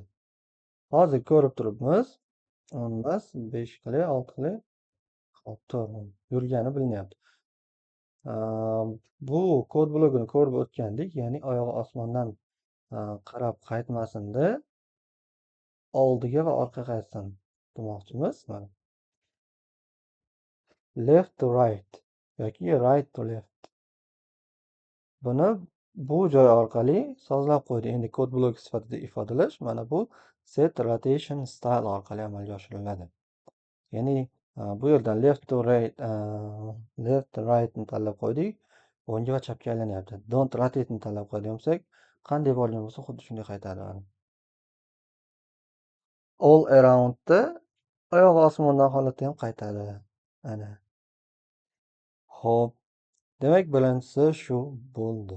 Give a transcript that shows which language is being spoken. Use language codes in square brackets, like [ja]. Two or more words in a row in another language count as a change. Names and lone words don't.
[uz] Hozir ko'rib turibmiz. 10 emas, 5 qilay, 6 qilay. Hop, to'g'ri. Yurgani bilinyapti. Bu kod blogini ko'rib o'tgandik, ya'ni oyog'i osmondan qarab qaytmasin-da, oldiga va orqaga qaytsin demoqchimiz. [en] Mana left to right yoki right to left. [uz] Buni bu joy orqali sozlab qo'ydi. Endi kod blogi sifatida ifodalash mana bu [en] set rotation style [uz] orqali amalga oshiriladi. Ya'ni bu yerdan [en] left to right left to right [uz] ni tanlab qo'ydik. O'ngga va chapga aylanyapti. [en] Don't rotate [uz] ni tanlab qo'yadigan bo'lsak, qanday bo'lgan bo'lsa xuddi shunday qaytadi. [en] All aroundda [uz] oyog'i osmondan holatda ham qaytadi. Ana. Xo'p, demak birinchisi shu bo'ldi.